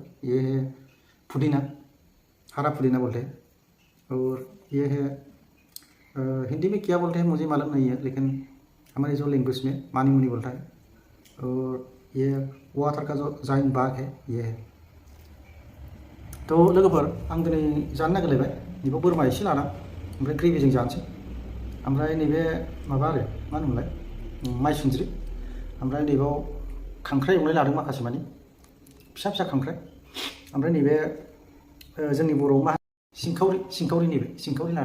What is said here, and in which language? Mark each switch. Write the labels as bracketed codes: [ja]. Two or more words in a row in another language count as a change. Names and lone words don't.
[hi] ये है पुदीना, हरा पुदीना बोलते हैं। और ये है हिंदी में क्या बोलते हैं मुझे मालूम नहीं है, लेकिन हमारे जो लैंग्वेज में मानी मुनी बोलता है। और ये वाटर का जो जाइन बाग है ये है। [brx] तो लोगोफोर आं दिनै जानो नागिरलायबाय नैबे बोरमा एसे लाना, ओमफ्राय ग्रेभिजों जानोसै। ओमफ्राय नैबे माबा आरो मा होनोमोनलाय माइसुंद्रि, ओमफ्राय नैबाव खांख्राइ एवनाय लादों माखासे मानि, फिसा फिसा खांख्राइ। ओमफ्राय नैबे जोंनि बर'आव मा सिंखावरि नैबे सिंखावरि लादों।